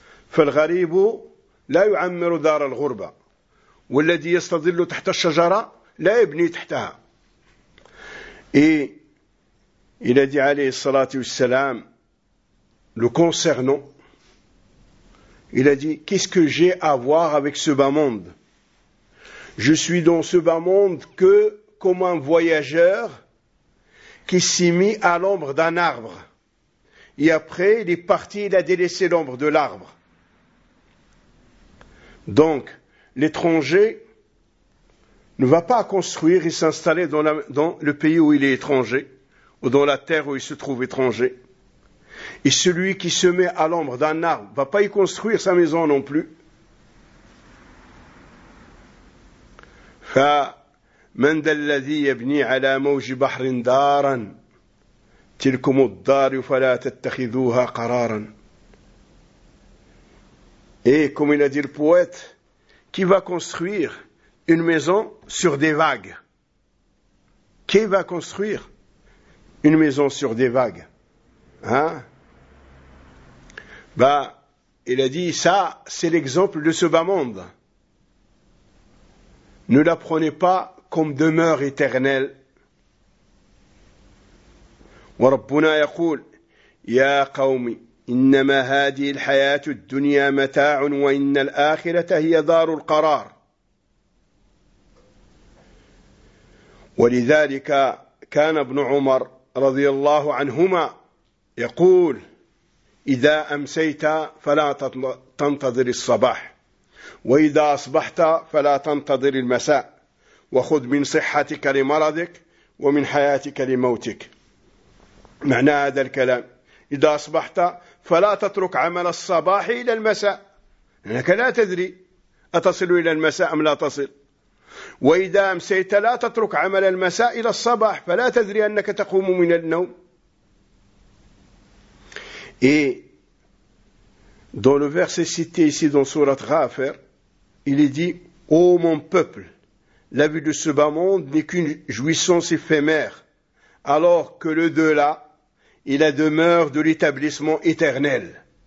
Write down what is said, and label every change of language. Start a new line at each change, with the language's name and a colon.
Arabic: فالغريب لا يعمر دار الغربة، والذي يستظل تحت الشجرة لا يبني تحتها. إلى دعاء عليه الصلاة والسلام
French: le concernant Il a dit, qu'est-ce que j'ai à voir avec ce bas monde? Je suis dans ce bas monde que comme un voyageur qui s'est mis à l'ombre d'un arbre. Et après, il est parti, il a délaissé l'ombre de l'arbre. Donc, l'étranger ne va pas construire et s'installer dans le pays où il est étranger, ou dans la terre où il se trouve étranger. Et celui qui se met à l'ombre d'un arbre ne va pas y construire sa maison non plus.
Arabic: فمن ذا الذي يبني على موج بحر دارا تلكم الدار فلا تتخذوها قرارا.
French: Et comme il a dit le poète, qui va construire une maison sur des vagues? Qui va construire une maison sur des vagues? Hein? Il a dit, ça, c'est l'exemple de ce bas monde. Ne la prenez pas comme demeure éternelle.
Arabic: وربنا يقول يا قومي إنما هذه الحياة الدنيا متاع وإن الآخرة هي دار القرار. ولذلك كان ابن عمر رضي الله عنهما يقول إذا أمسيت فلا تنتظر الصباح وإذا أصبحت فلا تنتظر المساء وخذ من صحتك لمرضك ومن حياتك لموتك. معنى هذا الكلام إذا أصبحت فلا تترك عمل الصباح إلى المساء لأنك لا تدري أتصل إلى المساء أم لا تصل، وإذا أمسيت لا تترك عمل المساء إلى الصباح فلا تدري أنك تقوم من النوم.
French: Et dans le verset cité ici dans sourate Ghafir, il est dit: Ô mon peuple, la vue de ce bas monde n'est qu'une jouissance éphémère, alors que le delà est la demeure de l'établissement éternel.